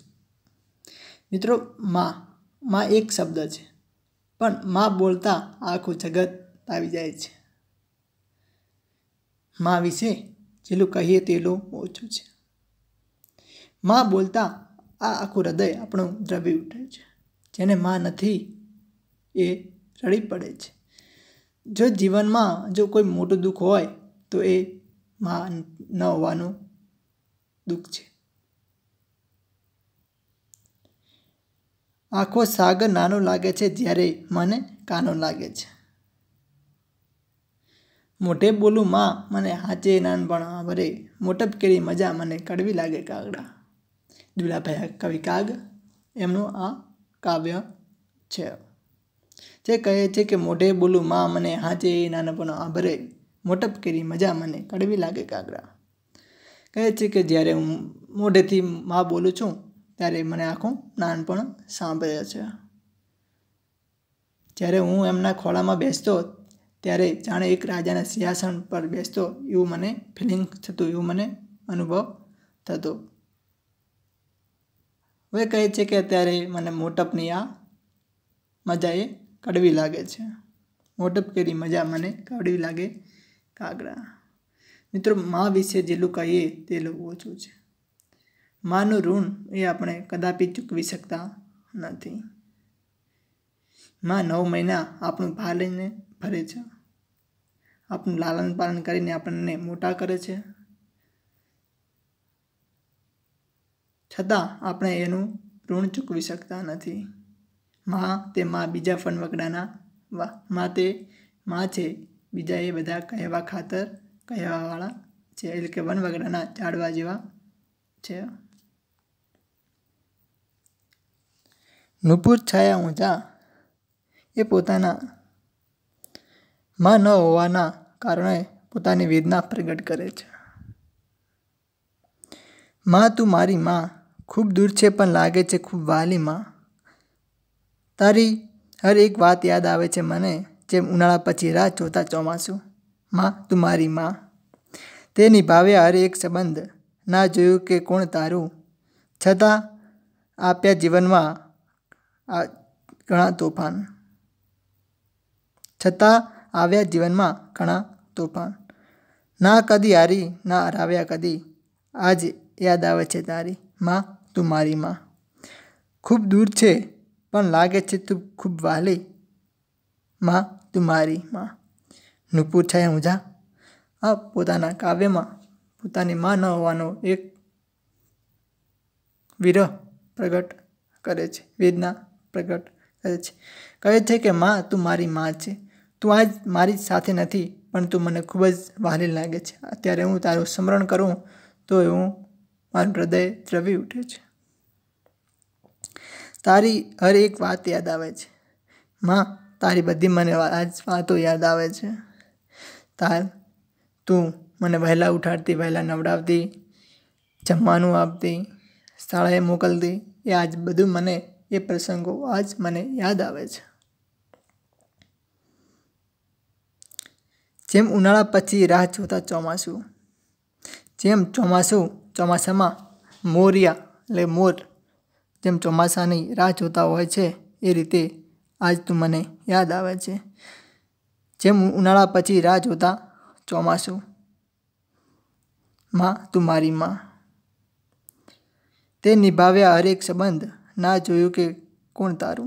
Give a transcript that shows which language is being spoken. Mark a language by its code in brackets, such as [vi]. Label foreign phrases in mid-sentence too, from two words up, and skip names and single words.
[gu] મિત્રો, માં એક શબ્દ છે, પણ માં બોલતા આખું જગત આવી જાય છે। માં વિશે જેટલું કહીએ તેટલું ઓછું છે। માં બોલતા આ આખું હૃદય આપણું દ્રવી ઉઠે છે। જેને માં નથી એ રડી પડે છે। જો જીવન મેં જો કોઈ મોટું દુઃખ હોય તો એ માં ન હોવાનું દુઃખ છે। આખો સાગર નાનો લાગે છે જ્યારે મને કાનો લાગે છે। મોટે બોલું માં મને હાચે નાનપણ આવરે, મોટપ કેરી મજા મને કડવી લાગે કાગડા। દુલાભાઈ કવિ કાગ એમનું આ કાવ્ય છે। જે કહે છે કે મોટે બોલું માં મને હાચે નાનપણ આભરે, મોટપ કેરી મજા મને કડવી લાગે કાગડા। કહે છે કે જ્યારે હું મોઢેથી માં બોલું છું ત્યારે મને આખું નાનપણ સાંભળે છે। જ્યારે હું એમના ખોળામાં બેસતો ત્યારે જાણે એક રાજાના સિંહાસન પર બેસતો એવું મને ફીલિંગ થતું, એવું મને અનુભવ થતો। હવે કહે છે કે અત્યારે મને મોટપની આ મજા એ કડવી લાગે છે। મોટપ કેરી મજા મને કડવી લાગે કાગડા। મિત્રો, માં વિષે જેટલું કહીએ તેટલું ઓછું છે। માંનું ઋણ એ આપણે કદાપિ ચૂકવી શકતા નથી। માં 9 મહિના આપણું ભાર લઈને ફરે છે, આપણું લાલન પાલન કરીને આપણને મોટા કરે છે, છતાં આપણે એનું ઋણ ચૂકવી શકતા નથી। માં તે માં બીજા ફનવકડાના માં તે માં છે, બીજા એ બધા કહેવા ખાતર કહેવાવાળા છે, એટલે કે વનવગડાના ઝાડવા જેવા છે। નુપુર છાયા ઊંચા એ પોતાના માં ન હોવાના કારણે પોતાની વેદના પ્રગટ કરે છે। માં તું મારી માં, ખૂબ દૂર છે પણ લાગે છે ખૂબ વાલી માં। તારી હર એક બાત યાદ આવે છે મને, જેમ ઉનાળા પછી રાહ જોતા ચોમાસું। માં તું મારી માં, તે નિભાવ્યા હર એક સંબંધ, ના જોયું કે કોણ તારું, છતાં આપ્યા જીવનમાં ઘણા તોફાન, છતાં આવ્યા જીવનમાં ઘણા તોફાન। ના કદી હારી ના હરાવ્યા કદી, આજ યાદ આવે છે તારી માં તું મારી માં। ખૂબ દૂર છે પણ લાગે છે તું ખૂબ વાલી, માં તું મારી માં। નુપુર છાયા ઊંઝા આ પોતાના કાવ્યમાં પોતાની માં ન હોવાનો એક વિરહ પ્રગટ કરે છે, વેદના પ્રગટ કરે છે। કહે છે કે માં તું મારી માં છે, તું આજ મારી સાથે નથી પણ તું મને ખૂબ જ વાલી લાગે છે। અત્યારે હું તારું સ્મરણ કરું તો હું મારું હૃદય દ્રવી ઉઠે છે। તારી હર એક બાત યાદ આવે છે માં, તારી બધી મને આજ વાતો યાદ આવે છે। તું મને વહેલા ઉઠાડતી, વહેલા નવડાવતી, જમવાનું આપતી, શાળાએ મોકલતી, એ આજ બધું મને એ પ્રસંગો આજ મને યાદ આવે છે। જેમ ઉનાળા પછી રાહ જોતા ચોમાસું, जेम ચોમાસામાં મોરિયા એટલે મોર જેમ ચોમાસાની રાહ જોતા હોય છે એ રીતે આજ તું મને યાદ આવે છે। જેમ ઉનાળા પછી રાહ જોતા ચોમાસું, માં તું મારી માં, તે નિભાવ્યા હરેક સંબંધ, ના જોયું કે કોણ તારું।